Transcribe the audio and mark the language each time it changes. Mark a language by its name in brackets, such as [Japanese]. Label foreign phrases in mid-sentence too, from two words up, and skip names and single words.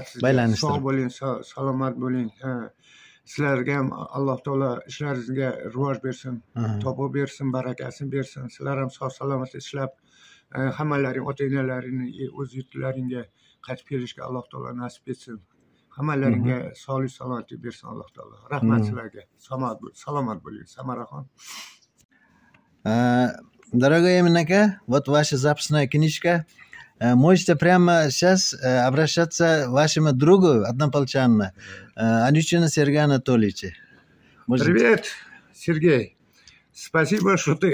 [Uzbek] Sog' bo'ling, salomat bo'ling. Sizlarga ham Alloh taolo ishlaringizga rivoj bersin, topib bersin, barakasini bersin. Sizlar ham sog' salomat ishlab, hammalaring ota-onalaringni o'z yurtlaringga qaytib kelishga Alloh taolo nasib etsin. Hammalaringga sog'lik salomatlik bersin Alloh taolo. Rahmat sizlarga. Salomat bo'ling, Samaraxon. [Russian] Дорогой Эмин-ака, вот ваша записная книжка. Можете прямо сейчас обращаться к вашему другу, однополчанину, Анючину Сергею Анатольевичу. Привет, Сергей. Спасибо, что ты